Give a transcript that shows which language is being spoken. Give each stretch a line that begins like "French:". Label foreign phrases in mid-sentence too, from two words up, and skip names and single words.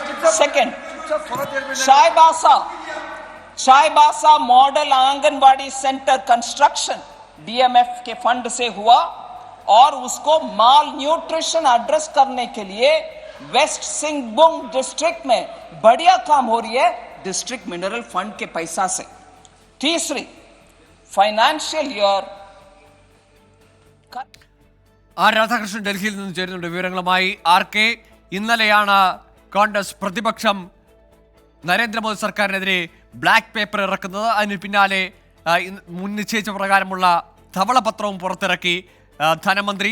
Hindi: सेकेंड, शायबासा मॉडल आंगनबाड़ी
English: center construction DMF
Hindi: के फंड से हुआ और उसको
English: malnutrition address
Hindi: करने के लिए वेस्ट सिंहभूम डिस्ट्रिक्ट में बढ़िया काम हो रही है
English: District Mineral Fund
Hindi: के पैसा से. तीसरी,
English: financial year
Malayalam: ആർ രാധാകൃഷ്ണൻ ഡൽഹിയിൽ നിന്ന് ചേരുന്നുണ്ട് വിവരങ്ങളുമായി. RK, ഇന്നലെയാണ് കോൺഗ്രസ് പ്രതിപക്ഷം നരേന്ദ്രമോദി സർക്കാരിനെതിരെ
English: black paper
Malayalam: ഇറക്കുന്നത്. അതിന് പിന്നാലെ മുൻ നിശ്ചയിച്ച പ്രകാരമുള്ള ധവളപത്രവും പുറത്തിറക്കി ധനമന്ത്രി.